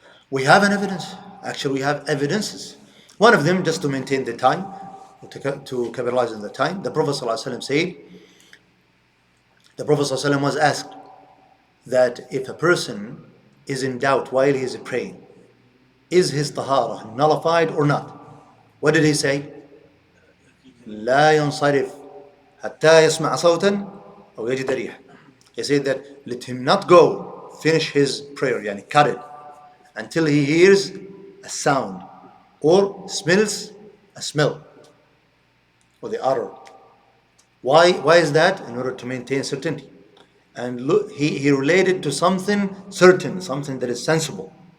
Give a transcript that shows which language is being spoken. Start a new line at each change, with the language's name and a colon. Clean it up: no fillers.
English: We have an evidence. Actually, we have evidences. One of them, just to maintain the time, to capitalize on the time, the Prophet ﷺ said, the Prophet ﷺ was asked that if a person is in doubt while he is praying, is his tahara nullified or not? What did he say?
Arabic: لا ينصرف حتى يسمع صوتا أو يجد ريح.
English: He said that let him not go finish his prayer, cut it, until he hears a sound or smells a smell or the odor. Why is that? In order to maintain certainty. And look, he related to something certain, something that is sensible.